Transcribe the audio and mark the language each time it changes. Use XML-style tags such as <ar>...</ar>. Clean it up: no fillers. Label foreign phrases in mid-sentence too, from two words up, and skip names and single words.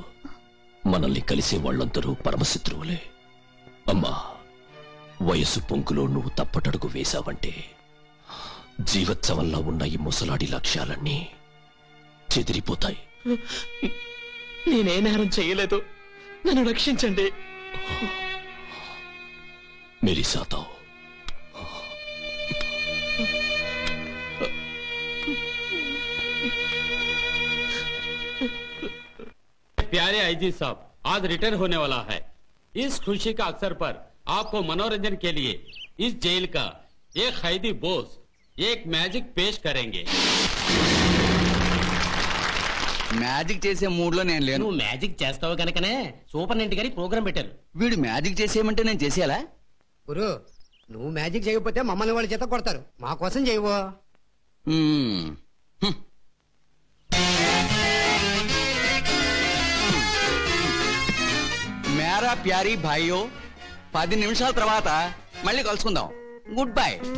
<te>మనల్ని కలిసే వాళ్ళందరూ పరమశత్రువులే. అమ్మా, వయసు పొంగులో నువ్వు తప్పటడుగు వేశావంటే జీవోత్సవంలో ఉన్న ఈ ముసలాడి లక్ష్యాలన్నీ చెదిరిపోతాయి. నేనే నేరం చేయలేదు, నన్ను రక్షించండి.</te> <hi>मेरी साथ आओ. प्यारे आईजी साहब, आज रिटर्न होने वाला है. इस खुशी का अवसर पर आपको मनोरंजन के लिए इस जेल का एक कैदी बोस एक मैजिक पेश करेंगे.</hi> <te>మ్యాజిక్ చేసే మూడ్ లో నేను లేను. నువ్వు మ్యాజిక్ చేస్తావు కనుకనే సూపరింటెండెంట్ గారి ప్రోగ్రామ్ పెట్టారు. వీడు మ్యాజిక్ చేసేయమంటే నేను చేసేయాలా? గురు, నువ్వు మ్యాజిక్ చేయకపోతే మమ్మల్ని వాళ్ళ చేత కొడతారు. మా కోసం చేయవో.</te> <hi>मेरा प्यारे भाइयो,</hi> <te>10 నిమిషాల తర్వాత మళ్ళీ కలుసుకుందాం.</te> <en>good bye.</en>